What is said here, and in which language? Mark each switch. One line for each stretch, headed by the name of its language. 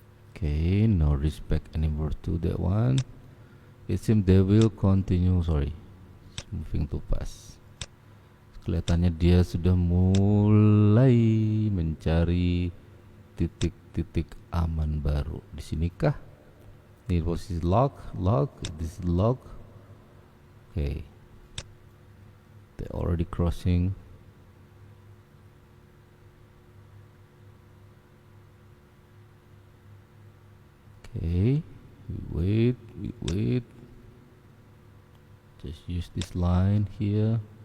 English: Okay, no respect anymore to that one. It seems they will continue. Sorry, it's moving too fast.
Indonesian: Kelihatannya dia sudah mulai mencari titik-titik aman baru. Di sini kah? Ini posisi lock.
English: This is lock. Okay, they already crossing. Okay, we wait. Just use this line here.